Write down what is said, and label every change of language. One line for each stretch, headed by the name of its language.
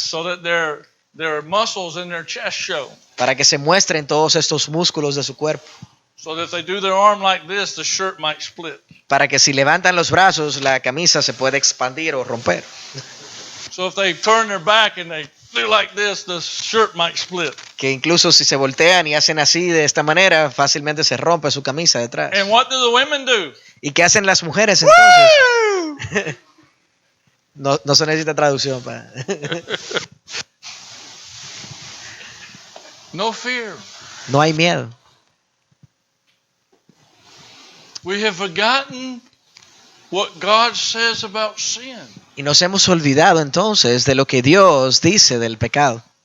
English: so that their muscles in their chest show.
Spanish: para que se muestren todos estos músculos de su cuerpo.
English: So that if they do their arm like this, the shirt might split.
Spanish: Para que si levantan los brazos, la camisa se puede expandir o romper.
English: So if they turn their back and they do like this, the shirt might split.
Spanish: Que incluso si se voltean y hacen así de esta manera, fácilmente se rompe su camisa detrás.
English: And what do the women do?
Spanish: ¿Y qué hacen las mujeres entonces? No se necesita traducción para.
English: No fear.
Spanish: No hay miedo.
English: We have forgotten what God says about sin.
Spanish: Y nos hemos olvidado entonces de lo que Dios dice del pecado.